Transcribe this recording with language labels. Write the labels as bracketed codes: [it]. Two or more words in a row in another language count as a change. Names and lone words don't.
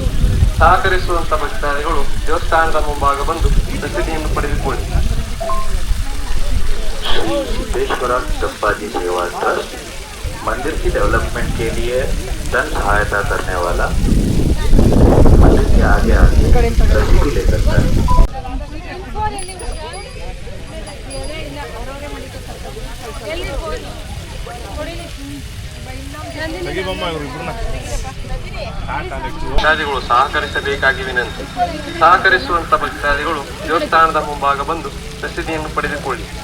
[kn] ಸಹಕರಿಸುವಂತ ಭಕ್ತಾದಿಗಳು ದೇವಸ್ಥಾನದ ಮುಂಭಾಗ ಬಂದು ರಸೀದಿಯನ್ನು ಪಡೆದುಕೊಳ್ಳಿ. [hi] श्री सिद्धेश्वरा सिद्धप्पा जी सेवा ट्रस्ट मंदिर की डेवलपमेंट के लिए धन सहायता करने वाला, मंदिर के आगे रसीदी ले सकता है. [kn] ಭಕ್ತಾದಿಗಳು ಸಹಕರಿಸಬೇಕಾಗಿ ವಿನಂತಿ. ಸಹಕರಿಸುವಂತ ಭಕ್ತಾದಿಗಳು ದೇವಸ್ಥಾನದ ಮುಂಭಾಗ ಬಂದು ರಸೀದಿಯನ್ನು ಪಡೆದುಕೊಳ್ಳಿ.